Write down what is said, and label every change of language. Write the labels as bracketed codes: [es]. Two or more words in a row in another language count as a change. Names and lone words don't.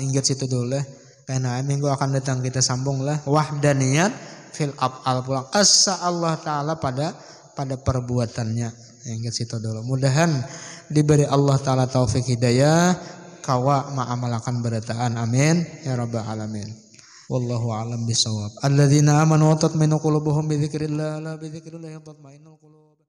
[bjn] Ingat situ dulu lah. Karena minggu akan datang kita sambung lah. [ar] وحدانية في الأفعال [bjn] pulang. Asa Allah Ta'ala pada perbuatannya. Ingat situ dulu. Mudahan diberi Allah Ta'ala taufik hidayah. Kawa ma'amalakan berataan. [ar] آمين يا رب العالمين والله أعلم بالصواب. الذين آمنوا وتطمئن قلوبهم بذكر الله لا بذكر الله تطمئن القلوب.